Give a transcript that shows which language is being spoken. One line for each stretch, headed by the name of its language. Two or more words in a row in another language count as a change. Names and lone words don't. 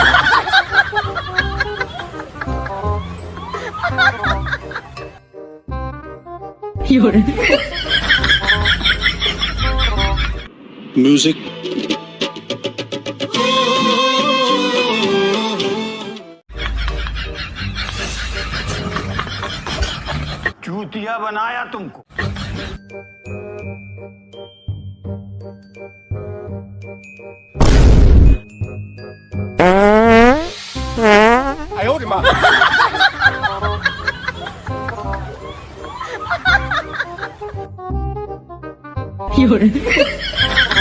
Chinese: 有人。 Music.
Hindi: चूतिया बनाया तुमको.
Chinese: 哎呦我的妈！有人。